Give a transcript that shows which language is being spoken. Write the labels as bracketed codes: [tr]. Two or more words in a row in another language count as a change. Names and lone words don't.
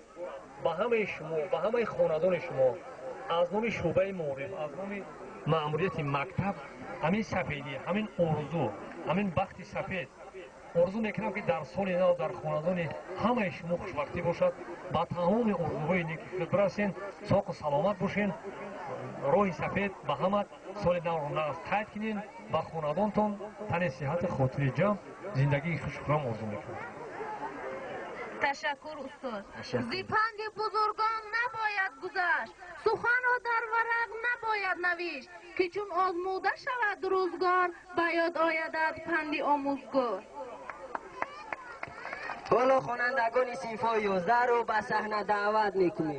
[tg] ба ҳамаи шумо, ба ҳамаи хонадони шумо аз номи шӯъбаи маориф, аз номи маъмурияти мактаб ҳамин сафедӣ, ҳамин орзу, ҳамин бахти сафед орзу мекунам ки дар соли нав дар хонадони ҳамаи шумо хушбахтӣ бошад. ба тамоми орзуҳои неки расен, соқу саломат бошен. роҳи сафед ба ҳама соли навро нағз қайд кинен. ба хонадонтон тани сиҳати хотири ҷамъ, зиндагии хушхурам орзу мекунам. [fa] تشکر استاد. زیپنگ بزرگان نباید گذشت، سخن را در ورق نباید نوشت، که چون آزموده شود روزگار به یاد آید از پندی آموزگار. حالا خوانندگان صنف 11 رو به صحنه دعوت میکنیم.